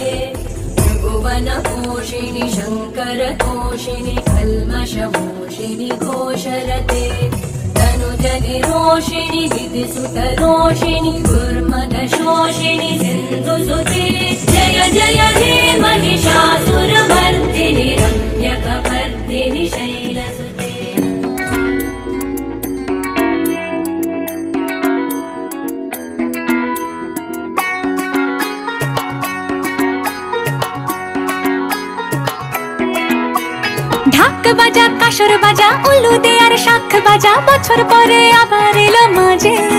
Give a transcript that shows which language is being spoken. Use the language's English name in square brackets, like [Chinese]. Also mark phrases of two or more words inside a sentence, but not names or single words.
[Sanskrit] त्रिभुवनपोषिणि शङ्करतोषिणि कल्मषमोषिणि घोषरते तनुजनिरोषिणि विधिसुतरोषिणि दुर्मदशोषिणि सिन्धुसुते जय जय हे महिषासुरमर्दिनि रम्यकवर्दिनि शैलसुते। [Bangla] ঢাক বাজা কাসর বাজা উলু দে আর শাখ বাজা বছর পরে আবার এলো মাঝে